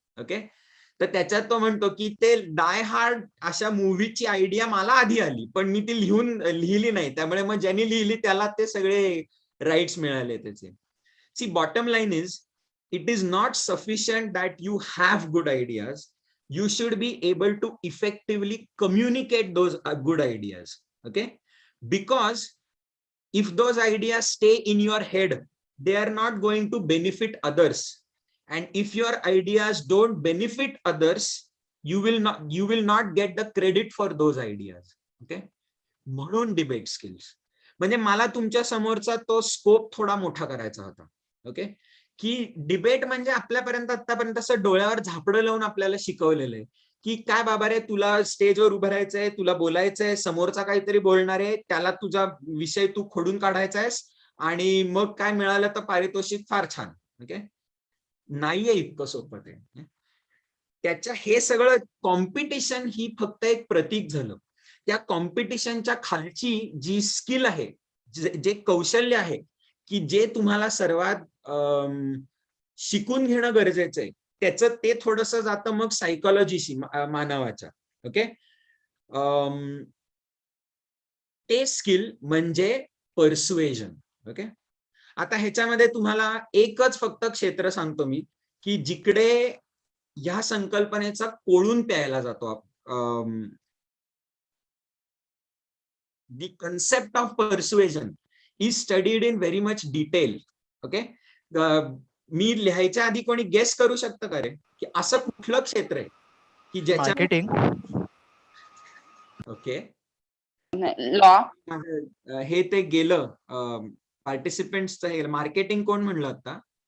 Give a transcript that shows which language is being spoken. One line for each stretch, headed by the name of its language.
Marathi: Okay, तर त्याच्यात तो म्हणतो की ते डाय हार्ड अशा मूवीची आयडिया मला आधी आली पण मी ती लिहिली नाही, त्यामुळे मग ज्यांनी लिहिली त्याला ते सगळे राईट्स मिळाले त्याचे.
English: See, bottom line is, it is not sufficient that you have good ideas. you should be able to effectively communicate those good ideas. Okay, because if those ideas stay in your head, they are not going to benefit others, and if your ideas don't benefit others, you will not get the credit for those ideas.
Marathi: Okay, म्हणून debate skills. म्हणजे मला तुमच्या समोरचा तो scope थोडा मोठा करायचा होता. ओके, की डिबेट म्हणजे आपल्यापर्यंत आतापर्यंत असं डोळ्यावर झापडं लावून आपल्याला शिकवलेलं आहे की काय बाबा रे, तुला स्टेजवर उभं राहायचंय, तुला बोलायचंय, समोरचा काहीतरी बोलणार आहे, त्याला तुझा विषय तू खोडून काढायचा आहेस, आणि मग काय मिळालं तर पारितोषिक फार छान. ओके, नाहीये इतकं सोपं ते. त्याच्या हे सगळं कॉम्पिटिशन ही फक्त एक प्रतीक झालं. त्या कॉम्पिटिशनच्या खालची जी स्किल आहे, जे कौशल्य आहे, की जे तुम्हाला सर्वात शिकून घेणं गरजेचं आहे, त्याचं ते थोडंसं जातं मग सायकोलॉजीशी, मानवाच्या. ओके, ते स्किल म्हणजे पर्सुएजन. ओके, आता ह्याच्यामध्ये तुम्हाला एकच फक्त क्षेत्र सांगतो मी, की जिकडे ह्या संकल्पनेचा कोळून प्यायला जातो.
English: The concept of persuasion is studied in very much detail.
Marathi: Okay, मी लिहायच्या आधी कोणी गेस करू शकतं का रे, की असं कुठलं क्षेत्र आहे की ज्याच्या
English: Marketing. Okay, law.
Marathi: हे ते गेलं पार्टिसिपेंट्सचं. हे मार्केटिंग कोण म्हणलं आता?